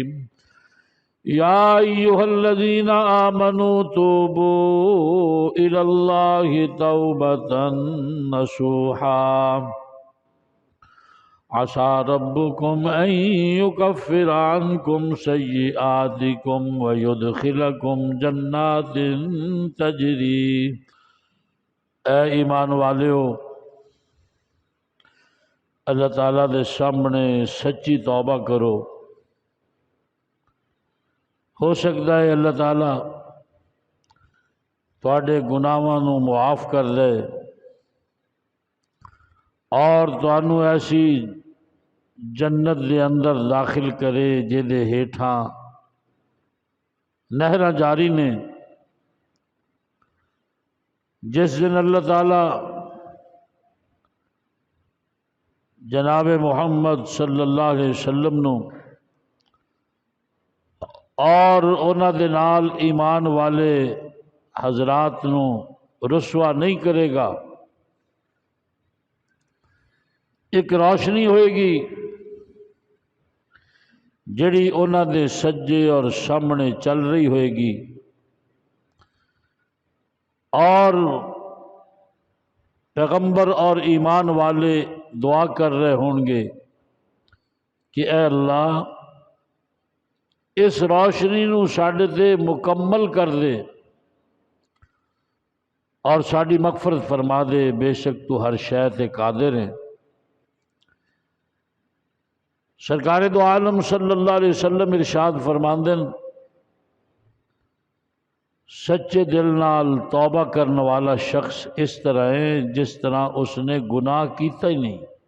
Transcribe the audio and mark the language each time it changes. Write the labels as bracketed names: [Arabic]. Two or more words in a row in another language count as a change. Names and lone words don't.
[Arabic] يا أيها الذين آمنوا توبوا إلى الله توبة نصوحا عسى ربكم أن يكفر عنكم سيئاتكم ويدخلكم جنات تجري. [Punjabi] اے ایمان والیو، اللہ تعالیٰ دے سامنے سچی توبہ کرو. ہو سکتا ہے اللہ تعالیٰ تواڈے گناہاں نو معاف کر دے اور تانوں ایسی جنت دے اندر داخل کرے جے دے ہیٹھاں نہراں جاری نے. جس دن اللہ تعالیٰ جناب محمد صلی اللہ علیہ وسلم نو اور انہاں دے نال ایمان والے حضرات نو رسوا نہیں کرے گا، ایک روشنی ہوئے گی جڑی انہاں دے سجے اور سامنے چل رہی ہوئے گی، اور پیغمبر اور ایمان والے دعا کر رہے ہوں گے کہ اے اللہ اس روشنی نو ساڈے تے مکمل کر دے اور ساڈی مغفرت فرما دے، بے شک تو ہر شے تے قادر ہے. سرکار دو عالم صلی اللہ علیہ وسلم ارشاد فرماندے ہیں، سچے دل نال توبہ کرنے والا شخص اس طرح ہے جس طرح اس نے گناہ کیتا ہی نہیں.